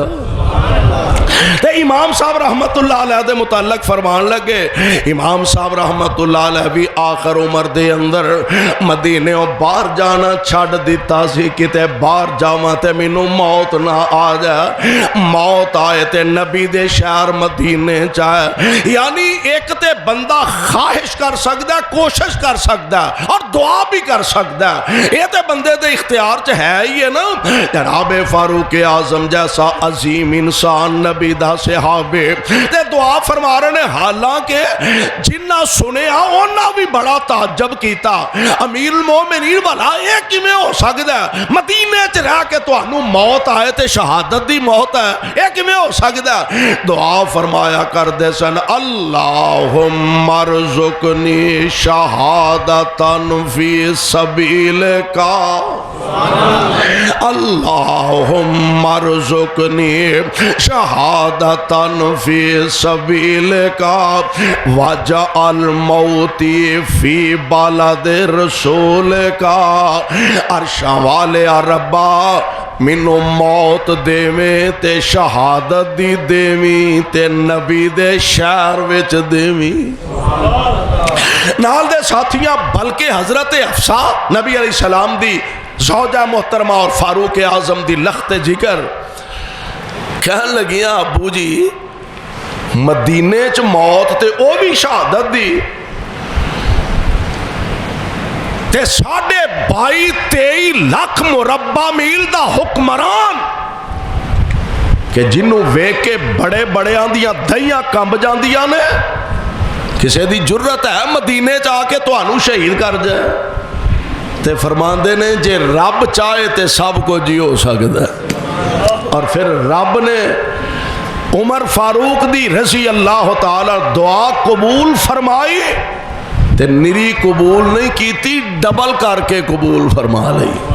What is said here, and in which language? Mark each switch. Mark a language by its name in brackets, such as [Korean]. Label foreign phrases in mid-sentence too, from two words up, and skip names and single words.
[Punjabi] تے امام صاحب رحمت اللہ علیہ دے متعلق فرمان لگے، امام صاحب رحمت اللہ علیہ بھی آخر عمر دے اندر مدینے او باہر جانا چھڑ دیتا سی، کتے باہر جاواں تے مینوں موت نہ آ جائے، موت آئے تے نبی دے شہر مدینے چاہے۔ [Urdu] یعنی ایک تے بندہ خواہش کر سکتا ہے، کوشش کر سکتا ہے اور دعا بھی کر سکتا ہے، [Punjabi] یہ تے بندے دے اختیار چ ہے [Urdu] ہی ہے نا۔ [Punjabi] جناب فاروق اعظم جیسا عظیم انسان نبی دا صحابے تے دعا فرما رہے ہیں، حالانکہ جنہ سنیا انہاں بھی بڑا تعجب کیتا، امیر المومنین والا یہ کیویں ہو سکدا ہے مدینے چ رہ کے تانوں موت آئے تے شہادت دی موت ہے، یہ کیویں ہو سکدا ہے؟ دعا فرمایا کردے سن، [Arabic] اللہم ارزقنی شہادتا فی سبیلک، اللہم ارزقنی شہادتا فی سبیلک وجعل موتی فی بلد رسولک۔ [Punjabi] عرشاں والے ربا مینوں موت دیویں تے شہادت دی دیویں تے نبی دے شہر وچ دیویں۔ نال دے ساتھیاں بلکہ حضرت حفصہ نبی [Arabic] علیہ السلام [Punjabi] دی زوجہ محترمہ اور فاروق اعظم دی لخت جگر کہن لگیاں، ابو جی مدینے چ موت تے او بھی شہادت دی تے 22-23 لاکھ مربع میل دا حکمران کہ جنوں ویکھ کے بڑے بڑیاں دیاں دہیاں کمب جاندیاں نے، کسے دی جرت ہے مدینے چ آ کے تانوں شہید کر جائے؟ تے فرماندے نے جے رب چاہے تے سب کو جی ہو سکتا ہے۔ اور پھر رب نے عمر فاروق دی رضی اللہ تعالی دعا قبول فرمائی تے نری قبول نہیں کیتی، ڈبل کر کے قبول فرما لئی۔